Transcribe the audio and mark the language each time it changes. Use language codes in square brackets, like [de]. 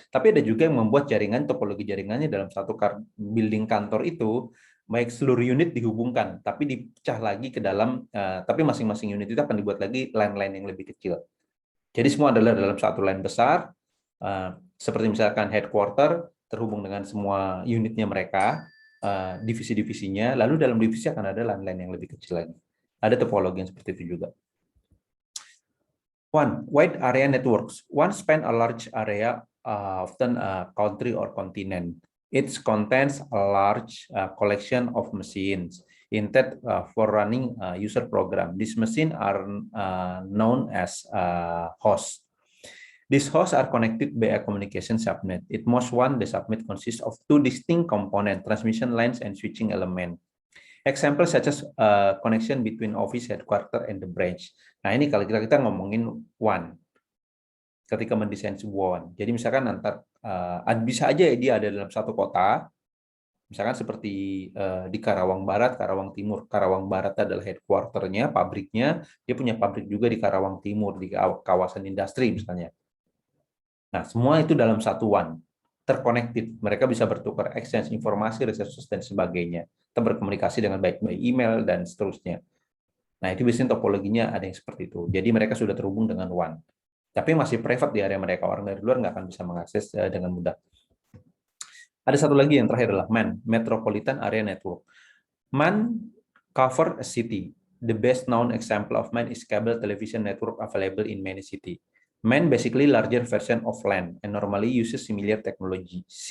[id] Tapi ada juga yang membuat jaringan, topologi jaringannya dalam satu building kantor itu, baik seluruh unit dihubungkan, tapi dipecah lagi ke dalam, tapi masing-masing unit itu akan dibuat lagi LAN-LAN yang lebih kecil. Jadi semua adalah dalam satu LAN besar, seperti misalkan headquarter, terhubung dengan semua unitnya mereka, divisi-divisinya, lalu dalam divisi akan ada LAN-LAN yang lebih kecil lagi. Ada topologi yang seperti itu juga. [en] One, wide area networks. One span a large area, often a country or continent. It contains a large collection of machines intended for running user program. These machines are known as hosts. These hosts are connected by a communication subnet. It most one, the subnet consists of two distinct components, transmission lines and switching element. Example such as connection between office headquarter and the branch. [id] Nah, ini kalau kita ngomongin WAN, ketika mendesain sebuah WAN. Jadi misalkan bisa aja dia ada dalam satu kota, misalkan seperti di Karawang Barat, Karawang Timur. Karawang Barat adalah headquarternya, pabriknya. Dia punya pabrik juga di Karawang Timur, di kawasan industri misalnya. Nah, semua itu dalam satu WAN, terconnected. Mereka bisa bertukar exchange informasi, resources, dan sebagainya. Kita berkomunikasi dengan baik by email, dan seterusnya. Nah, itu biasanya topologinya ada yang seperti itu. Jadi mereka sudah terhubung dengan WAN. Tapi masih private di area mereka. Orang dari luar nggak akan bisa mengakses dengan mudah. Ada satu lagi yang terakhir adalah MAN, Metropolitan Area Network. [en] MAN cover a city. The best known example of MAN is cable television network available in many cities. MAN basically larger version of LAN and normally uses similar technology.